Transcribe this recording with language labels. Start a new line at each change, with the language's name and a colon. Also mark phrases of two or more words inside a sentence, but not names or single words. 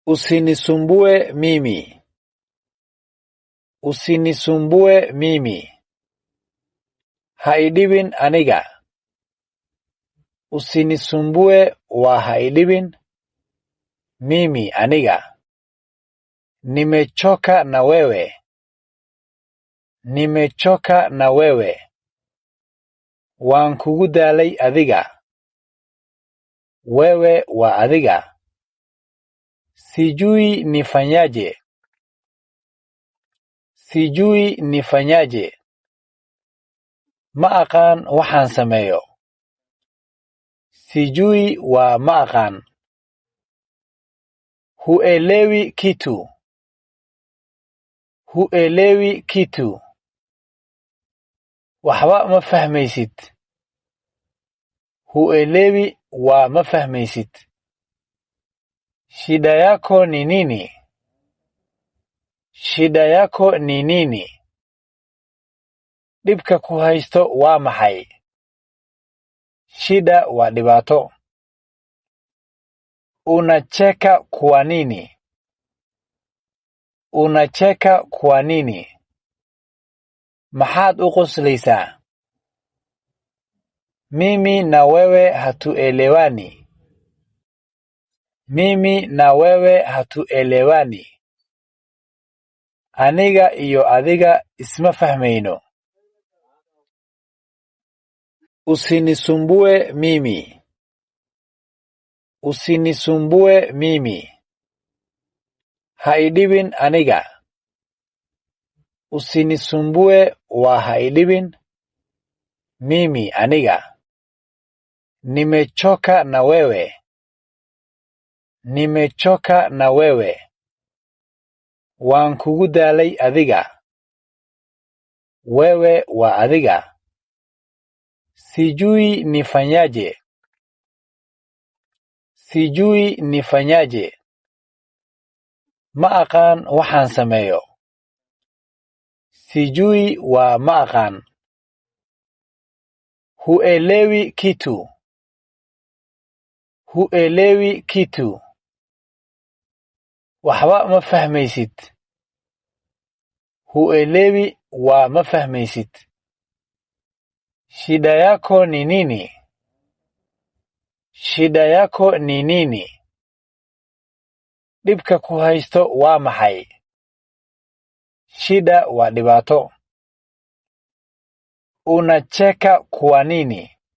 Swahili: Usinisumbue mimi. Usinisumbue mimi.
Somali: Ha idhibin aniga. Usinisumbue waa ha idhibin mimi aniga.
Swahili: Nimechoka na wewe. Nimechoka na wewe.
Somali: Waan kugu daalay adiga. Wewe waa adiga.
Swahili: Sijui nifanyaje. Sijui nifanyaje.
Somali: Ma aqaan waxaan sameeyo. Sijui waa ma aqaan.
Swahili: Huelewi kitu. Huelewi kitu.
Somali: Waxba ma fahmaysid. Huelewi waa ma fahmaysid.
Swahili: Shida yako ni nini? Shida yako ni nini?
Somali: Dhibka ku haysto waa maxay? Shida waa dhibaato.
Swahili: Unacheka kwa nini? Unacheka kwa nini?
Somali: Maxaad u qoslaysaa?
Swahili: Mimi na wewe hatuelewani. Mimi na wewe hatuelewani.
Somali: Aniga iyo adiga isma fahmayno.
Swahili: Usinisumbue mimi. Usinisumbue mimi.
Somali: Ha idhibin aniga. Usinisumbue waa ha idhibin mimi aniga.
Swahili: Nimechoka na wewe. Nimechoka na wewe.
Somali: Waan kugu daalay adiga. Wewe waa adiga.
Swahili: Sijui nifanyaje. Sijui nifanyaje.
Somali: Ma aqaan waxaan sameeyo. Sijui waa ma aqaan.
Swahili: Huelewi kitu. Huelewi kitu.
Somali: Waxba ma fahmaysid. Huelewi waa ma fahmaysid.
Swahili: Shida yako ni nini? Shida yako ni nini?
Somali: Dhibka ku haysto waa maxay? Shida waa dhibaato.
Swahili: Unacheka kwa nini?